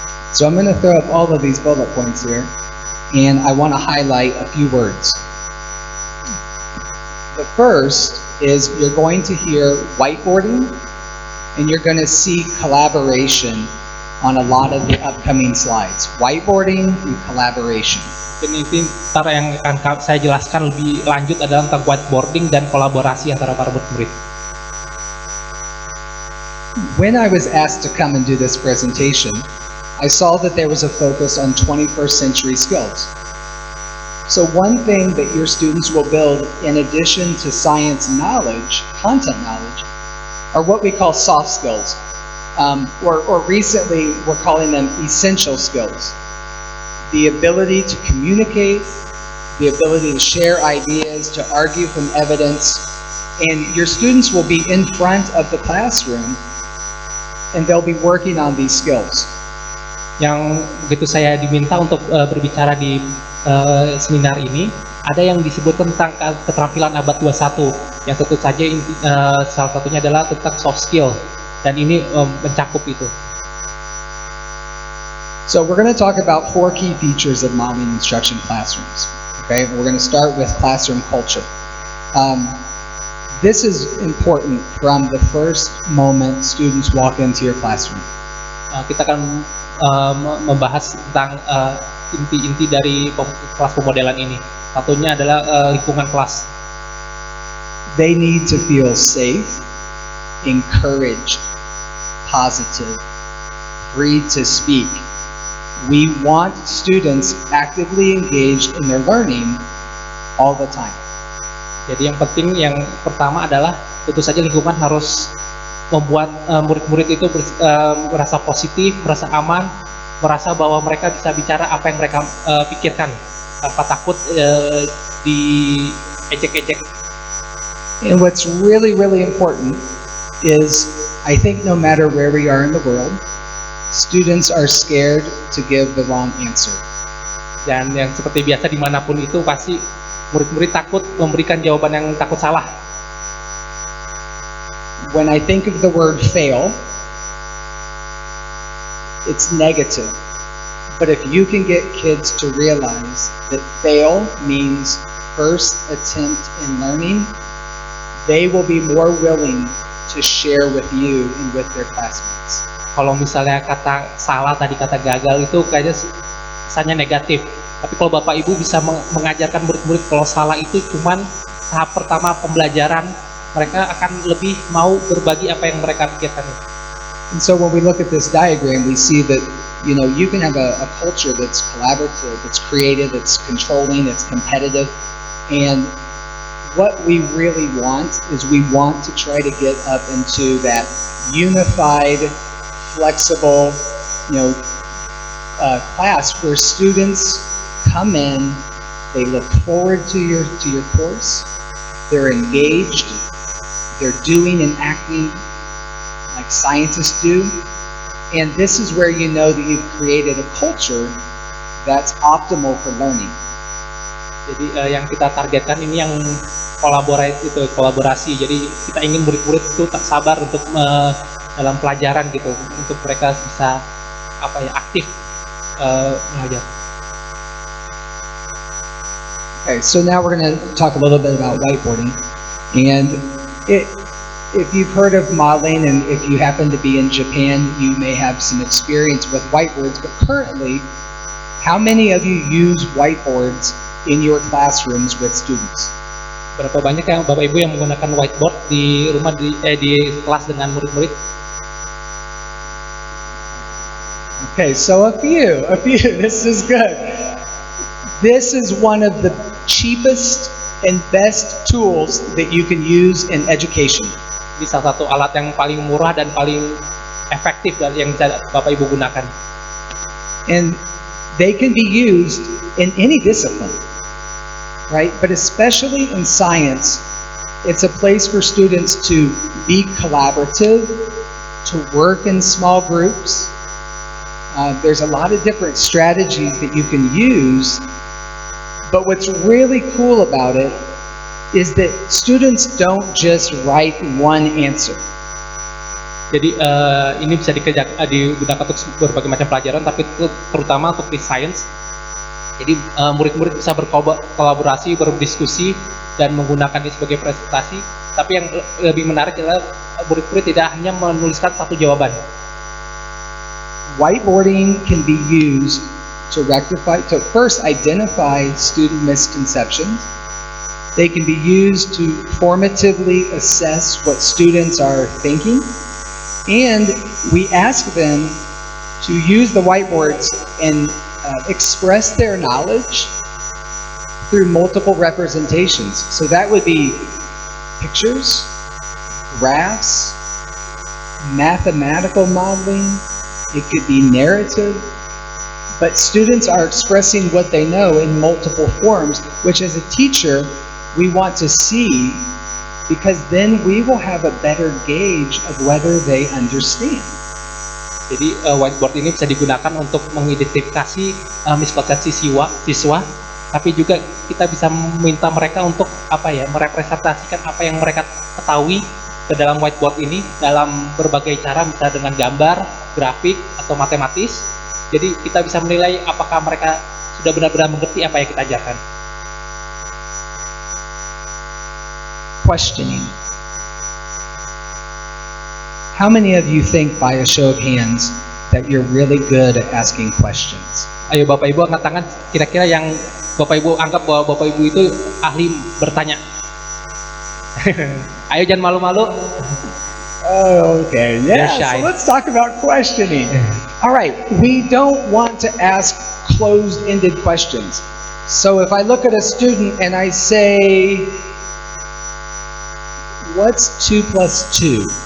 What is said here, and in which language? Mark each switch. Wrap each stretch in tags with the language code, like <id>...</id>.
<en>So I'm going to throw up all of these bullet points here, and I want to highlight a few words. The first is you're going to hear whiteboarding, and you're going to see collaboration on a lot of the upcoming slides. Whiteboarding and collaboration.</en> <id>Ini antara yang akan saya jelaskan lebih lanjut adalah tentang whiteboarding dan kolaborasi antara para murid.</id> <en>When I was asked to come and do this presentation, I saw that there was a focus on 21st century skills. So one thing that your students will build in addition to science knowledge, content knowledge, are what we call soft skills. Or recently we're calling them essential skills. The ability to communicate, the ability to share ideas, to argue from evidence, and your students will be in front of the classroom and they'll be working on these skills.</en> <id>Yang begitu saya diminta untuk berbicara di seminar ini, ada yang disebut tentang keterampilan abad 21, yang tentu saja salah satunya adalah tentang soft skill, dan ini mencakup itu.</id> <en>So we're going to talk about 4 key features of modeling instruction classrooms. Okay, we're going to start with classroom culture. This is important from the first moment students walk into your classroom.</en> <id>Kita akan membahas tentang inti-inti dari kelas pemodelan ini. Satunya adalah lingkungan kelas.</id> <en>They need to feel safe, encouraged, positive, free to speak. We want students actively engaged in their learning all the time.</en> <id>Jadi yang penting, yang pertama adalah tentu saja lingkungan harus membuat murid-murid itu merasa positif, merasa aman, merasa bahwa mereka bisa bicara apa yang mereka pikirkan tanpa takut diejek-ejek.</id> <en>And what's really, really important is, I think no matter where we are in the world, students are scared to give the wrong answer.</en> <id>Dan yang seperti biasa dimanapun itu pasti murid-murid takut memberikan jawaban yang takut salah.</id> <en>When I think of the word fail, it's negative. But if you can get kids to realize that fail means first attempt in learning, they will be more willing to share with you and with their classmates.</en> <id>Kalau misalnya kata salah tadi, kata gagal itu kayaknya kesannya negatif. Tapi kalau Bapak Ibu bisa mengajarkan murid-murid kalau salah itu cuman tahap pertama pembelajaran, mereka akan lebih mau berbagi apa yang mereka pikirkan.</id> <en>And so when we look at this diagram, we see that, you know, you can have a culture that's collaborative, that's creative, it's controlling, it's competitive. And what we really want is we want to try to get up into that unified, flexible, you know, class where students come in, they look forward to your course, they're engaged, they're doing and acting like scientists do, and this is where you know that you've created a culture that's optimal for learning.</en> <id>Jadi yang kita targetkan ini yang kolaborasi. Jadi kita ingin murid-murid itu tak sabar untuk dalam pelajaran gitu, untuk mereka bisa aktif belajar.</id> <en>Okay, so now we're going to talk a little bit about whiteboarding, and if you've heard of modeling and if you happen to be in Japan, you may have some experience with whiteboards, but currently, how many of you use whiteboards in your classrooms with students?</en> <id>Berapa banyak yang Bapak Ibu yang menggunakan whiteboard di rumah di kelas dengan murid-murid?</id> <en>Okay, so a few. This is good. This is one of the cheapest and best tools that you can use in education.</en> <id>Ini salah satu alat yang paling murah dan paling efektif dari yang bisa Bapak Ibu gunakan.</id> <en>And they can be used in any discipline, right? But especially in science, it's a place for students to be collaborative, to work in small groups. There's a lot of different strategies that you can use, but what's really cool about it is that students don't just write one answer.</en> <id>Jadi ini bisa digunakan untuk berbagai macam pelajaran, tapi terutama untuk di science. Jadi murid-murid bisa berkolaborasi, berdiskusi, dan menggunakan ini sebagai presentasi. Tapi yang lebih menarik adalah murid-murid tidak hanya menuliskan satu jawaban.</id> <en>Whiteboarding can be used to first identify student misconceptions. They can be used to formatively assess what students are thinking. And we ask them to use the whiteboards and express their knowledge through multiple representations. So that would be pictures, graphs, mathematical modeling, it could be narrative, but students are expressing what they know in multiple forms, which as a teacher, we want to see, because then we will have a better gauge of whether they understand.</en> <id>Jadi whiteboard ini bisa digunakan untuk mengidentifikasi miskonsepsi siswa, tapi juga kita bisa meminta mereka untuk merepresentasikan apa yang mereka ketahui ke dalam whiteboard ini dalam berbagai cara, misalnya dengan gambar, grafik, atau matematis. Jadi kita bisa menilai apakah mereka sudah benar-benar mengerti apa yang kita ajarkan.</id> <en>Questioning. How many of you think by a show of hands that you're really good at asking questions?</en> <id>Ayo Bapak Ibu angkat tangan, kira-kira yang Bapak Ibu anggap bahwa Bapak Ibu itu ahli bertanya. Ayo jangan malu-malu.</id> <en>Oh, okay, yeah, so let's talk about questioning. All right, we don't want to ask closed-ended questions. So if I look at a student and I say, what's 2 plus 2?</en>